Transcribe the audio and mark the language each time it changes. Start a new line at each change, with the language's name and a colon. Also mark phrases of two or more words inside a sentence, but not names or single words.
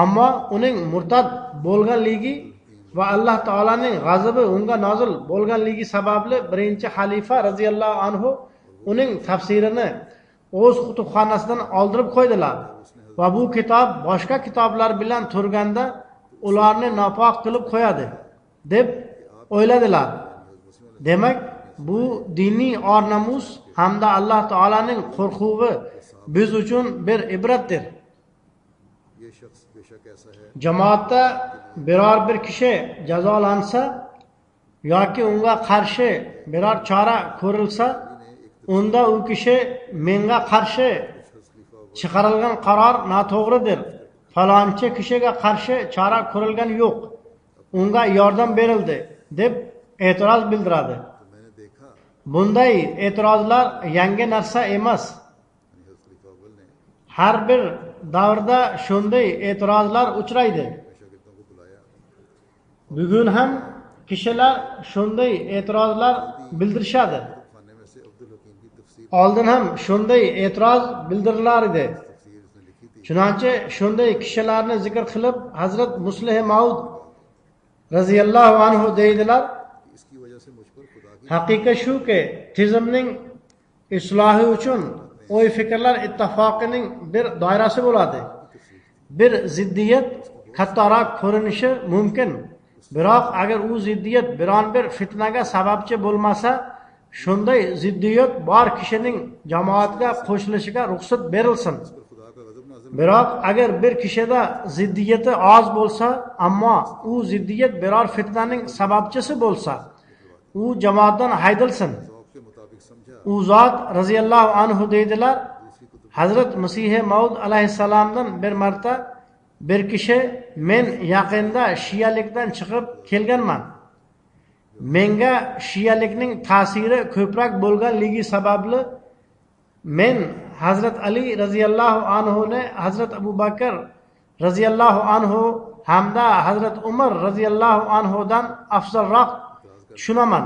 Uzbek: Ammo uning murtad bo'lganligi va Alloh taolaning g'azabi unga nozil bo'lganligi sababli birinchi xalifa
Arabic: رضي الله عنه
Uzbek: uning tafsirini o'z kutubxonasidan oldirib qo'ydilar va bu kitob boshqa kitoblar bilan turganda ularni nopok qilib qo'yadi deb o'yladilar. Demak, bu diniy or-namus hamda Alloh taolaning qo'rquvi biz uchun bir ibratdir.
Urdu: یہ شخص بیشک ایسا ہے
Uzbek: Jamoatda biror bir kishi jazolansa yoki unga qarshi biror chora ko'rilsa, unda u kishi menga qarshi chiqarilgan qaror noto'g'ridir. Falonchi kishiga qarshi chora ko'rilgan yo'q. Unga yordam berildi deb e'tiroz bildiradi.
Urdu: تو میں نے دیکھا
Uzbek: Bunday e'tirozlar yangi narsa emas.
Urdu: حضرت خلیفہ اول نے
Uzbek: Har bir davrda shunday e'tirozlar uchraydi.
Urdu: شاگردوں کو بلایا
Uzbek: Bugun ham kishilar shunday e'tirozlar bildirishadi.
Urdu: خانے میں سے عبد الحکیم کی تفسیر
Uzbek: Oldin ham shunday e'tiroz bildirilar edi.
Urdu: تفسیر اس نے لکھی تھی
Uzbek: Chunonchi shunday kishilarni zikr qilib Hazrat Muslih Maud
Arabic: رضي الله عنه
Uzbek: deydilar.
Urdu: کہ اس کی وجہ سے مجھ پر خدا کی
Uzbek: Haqiqat shuki, tizimning islohi uchun o'y fikrlar ittifoqining bir doirasi bo'ladi. Bir ziddiyat kattaroq ko'rinishi mumkin. Biroq agar u ziddiyat biron bir fitnaga sababchi bo'lmasa, shunday ziddiyat bor kishining jamoatga qo'shilishiga ruxsat berilsin.
Urdu: پر خدا کا غضب نازل
Uzbek: Biroq agar bir kishida ziddiyati oz bo'lsa, ammo u ziddiyat biror fitnaning sababchisi bo'lsa, u jamoatdan haydalsin.
Urdu: ذوق کے مطابق سمجھا
Uzbek: U zot
Arabic: رضي الله عنه
Uzbek: deydilar, Hazrat Masih Maud alayhissalomdan bir marta bir kishi men yaqinda shiyalikdan chiqib kelganman. Menga shiyalikning ta'siri ko'proq bo'lganligi sababli men Hazrat Ali
Arabic: رضي الله عنه
Uzbek: ni Hazrat Abu Bakr
Arabic: رضي الله عنه
Uzbek: hamda Hazrat Umar
Arabic: رضي الله عنه
Uzbek: afzalroq tushunaman.